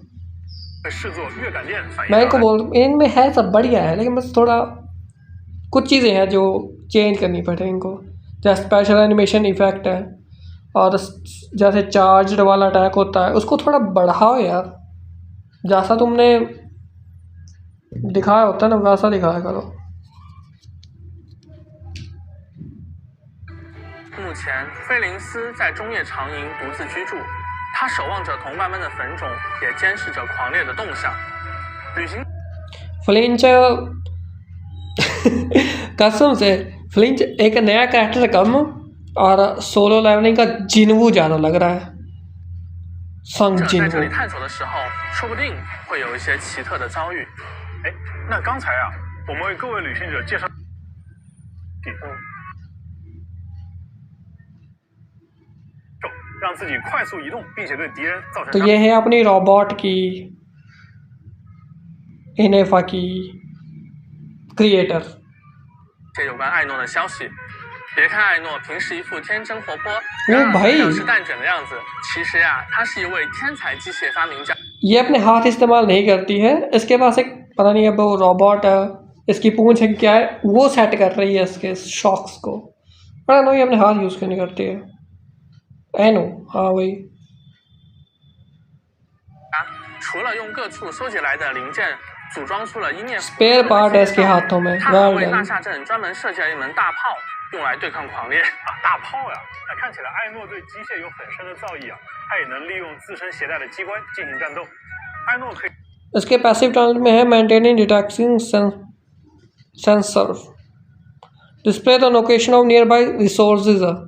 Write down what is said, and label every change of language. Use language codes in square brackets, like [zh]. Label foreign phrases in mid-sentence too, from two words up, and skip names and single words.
[hi] मैं को बोल इनमें है सब बढ़िया है लेकिन बस थोड़ा कुछ चीज़ें हैं जो चेंज करनी पड़े इनको जैसे [en] special animation effect [hi] है और जैसे चार्ज वाला अटैक होता है उसको थोड़ा बढ़ाओ यार जैसा तुमने दिखाया होता है ना वैसा दिखाया करो [zh] 目前，菲林斯在中夜长营独自居住，他守望着同伴们的坟冢，也监视着狂烈的动向。旅行 [hi] फ्लिंच कसम से फ्लिंच एक नया कैरेक्टर कम और सोलो लेवलिंग का जिनवू ज़्यादा लग रहा है [zh] 在这里探索的时候，说不定会有一些奇特的遭遇。哎，那刚才啊，我们为各位旅行者介绍，让自己快速移动，并且对敌人造成。 [hi] तो ये है अपनी रोबोट की इनेफा की क्रिएटर [zh] 些有关艾诺的消息。别看艾诺平时一副天真活泼、像是蛋卷的样子，其实呀，他是一位天才机械发明家。 [hi] ये अपने हाथ इस्तेमाल नहीं करती है इसके पास एक पता नहीं अब वो रोबोट है इसकी पूंछ है क्या है वो सेट कर रही है इसके शॉक्स को पता नहीं ये अपने हाथ यूज़ क्यों नहीं करती है एनो हाँ वही [zh] 除了用各处收集来的零件组装出了伊涅夫 [en] spare part [hi] है इसके हाथों में [zh] 他还 वेल 为纳 डन 夏镇专门设计了一门大炮，用来对抗狂猎。大炮呀！那看起来艾诺对机械有很深的造诣啊，他也能利用自身携带的机关进行战斗。艾诺可以 [hi] इसके [en] passive talent [hi] में है [en] maintaining detecting sensor display the location of near by resources